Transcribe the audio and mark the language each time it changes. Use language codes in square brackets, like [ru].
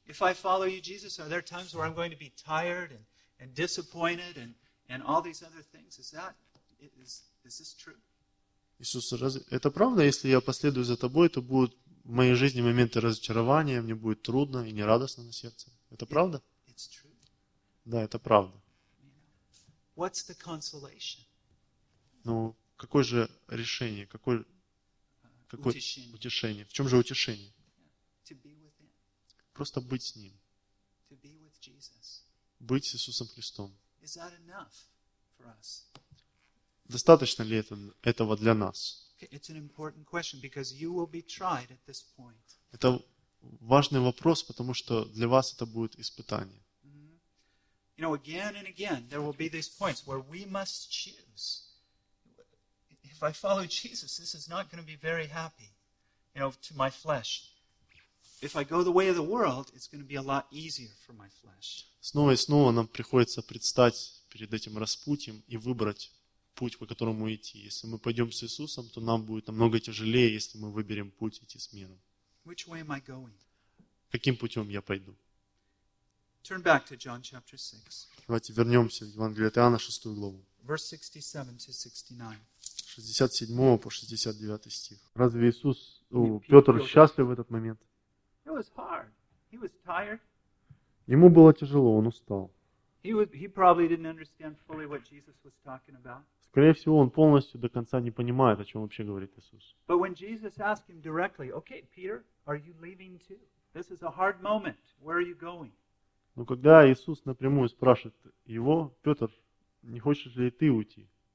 [en] If I follow you, Jesus, are there times where I'm going to be tired and disappointed and all these other things? Is this true? [ru] Иисус, разве это правда, если я последую за тобой, то будут в моей жизни моменты разочарования, мне будет трудно и нерадостно на сердце? Это правда? [en] It's true. [ru] Да, это правда. [en] What's the consolation? [ru] Ну, какое же решение, какое утешение? В чем же утешение? [en] To be with him. [ru] Просто быть с ним. [en] To be with Jesus. [ru] Быть с Иисусом Христом. [en] Is that enough for us? [ru] Достаточно ли этого для нас? [en] It's an important question because you will be tried at this point. [ru] Это важный вопрос, потому что для вас это будет испытание. [en] You know, again and again, there will be these points where we must choose. If I follow Jesus, this is not going to be very happy, you know, to my flesh. If I go the way of the world, it's going to be a lot easier for my flesh. [ru] Снова и снова нам приходится предстать перед этим распутьем и выбрать путь, по которому идти. Если мы пойдем с Иисусом, то нам будет намного тяжелее, если мы выберем путь идти с миром. [en] Which way am I going? [ru] Каким путем я пойду? [en] Turn back to John chapter 6. [ru] Давайте вернемся в Евангелие от Иоанна, 6 главу. [en] Verse 67 to 69. [ru] 67 по 69 стих. Разве Иисус, Петр счастлив в этот момент? [en] It was hard. He was tired. [ru] Ему было тяжело, он устал. [en] He probably didn't understand fully what Jesus was talking about. [ru] Скорее всего, он полностью до конца не понимает, о чем вообще говорит Иисус. [en] But when Jesus asked him directly, okay, Peter, are you leaving too? This is a hard moment. Where are you going? [ru] Но когда Иисус напрямую спрашивает его, Петр, не хочешь ли ты уйти?